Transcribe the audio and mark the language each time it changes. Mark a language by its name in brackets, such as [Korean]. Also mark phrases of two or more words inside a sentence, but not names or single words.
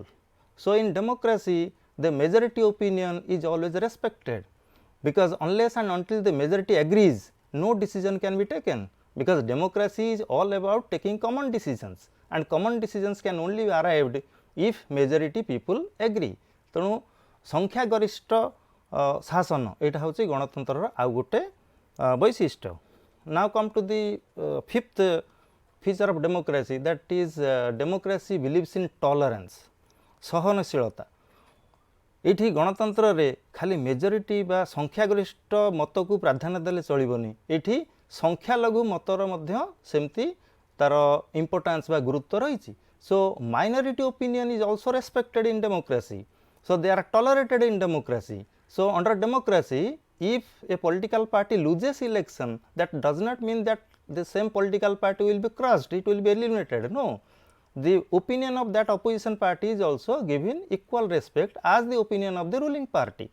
[English] So in democracy, the majority opinion is always respected, because unless and until the majority agrees, no decision can be taken, because democracy is all about taking common decisions, and common decisions can only be arrived if majority people agree. [Odia] ତେଣୁ ସଂଖ୍ୟା ଗରିଷ୍ଠ ଶାସନ ଏଟା ହଉଛି ଗଣତନ୍ତ୍ର ଆଉ ଗୋଟେ ବୈଶିଷ୍ଟ୍ୟ. [English] Now come to the fifth feature of democracy, that is democracy believes in tolerance, [Odia] सहनशीलता. ଏଠି ଗଣତନ୍ତ୍ର ରେ ଖାଲି ମେଜୋରିଟି ବା ସଂଖ୍ୟାଗରିଷ୍ଠ ମତ କୁ ପ୍ରାଧାନ୍ୟ ଦେଲେ ଚଳିବନି. ଏଠି ସଂଖ୍ୟା ଲଘୁ ମତର ମଧ୍ୟ ସେମିତି ତାର ଇମ୍ପୋର୍ଟାନ୍ସ ବା ଗୁରୁତ୍ୱ ରହିଛି. [English] So minority opinion is also respected in democracy. So they are tolerated in democracy. So under democracy, if a political party loses election, that does not mean that the same political party will be crushed, it will be eliminated. No, the opinion of that opposition party is also given equal respect as the opinion of the ruling party.